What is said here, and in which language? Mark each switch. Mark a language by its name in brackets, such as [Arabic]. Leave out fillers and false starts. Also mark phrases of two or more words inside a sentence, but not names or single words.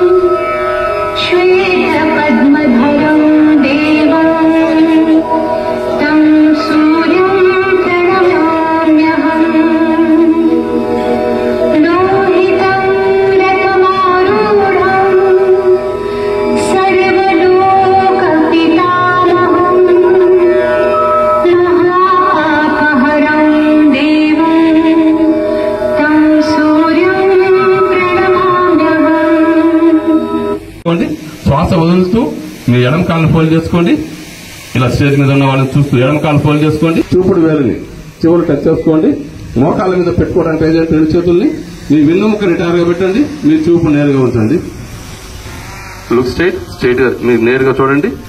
[Sanskrit] श्वेतपद्मधरं देवं तं सूर्यं प्रणमाम्यहम् लोहितं रथमारूढं सर्वलोकपितामहं महापापहरं देवं तं सूर्यं प्रणमाम्यहम्. [Telugu] శ్వాస వదులుతూ మీ ఎడమ కాళ్ళని ఫోల్డ్ చేసుకోండి. ఇలా స్టేజ్ మీద ఉన్న వాళ్ళని చూస్తూ ఎడమ కాళ్ళని ఫోల్డ్ చేసుకోండి. చూపుడు వేలుని చివరి టచ్ చేసుకోండి. మోకాళ్ళ మీద పెట్టుకోవడానికి ట్రై చేయండి. రెండు చేతుల్ని మీ వెన్నుముక్క రిటైర్గా పెట్టండి. మీ చూపు నేరుగా ఉంచండి. [English] look straight [Telugu] గా మీరు నేరుగా చూడండి.